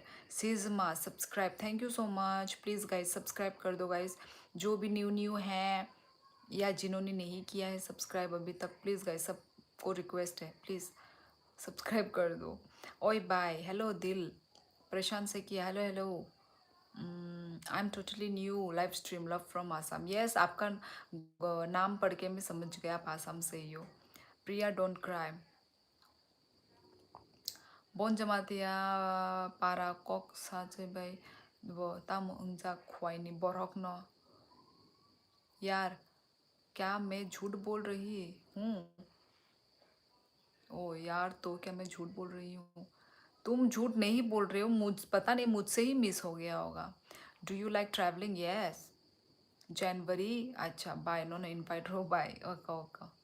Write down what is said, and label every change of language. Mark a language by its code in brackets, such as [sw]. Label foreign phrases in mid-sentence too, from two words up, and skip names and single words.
[hi] सिजमा सब्सक्राइब, [en] thank you so much. please guys [hi] सब्सक्राइब कर दो गाइज, जो भी न्यू हैं या जिन्होंने नहीं किया है सब्सक्राइब अभी तक, [en] please guys [hi] सबको रिक्वेस्ट है [en] please subscribe [hi] कर दो। ओए [en] bye, hello [hi] दिल, प्रशांत से किया [en] hello hello. I am totally new live stream, love from Assam. [hi] यस, आपका नाम पढ़ के मैं समझ गया आप आसाम से ही हो। [en] Priya don't cry. [trp] Bon jamatia para kok sa bay वो तम उनजा ख्वाइनी बरक न। [hi] यार क्या मैं झूठ बोल रही हूँ? ओ यार, तो क्या मैं झूठ बोल रही हूँ? तुम झूठ नहीं बोल रहे हो, मुझ पता नहीं मुझसे ही मिस हो गया होगा। [en] Do you like travelling? Yes. January, अच्छा bye, no no invite हो, bye, okay okay।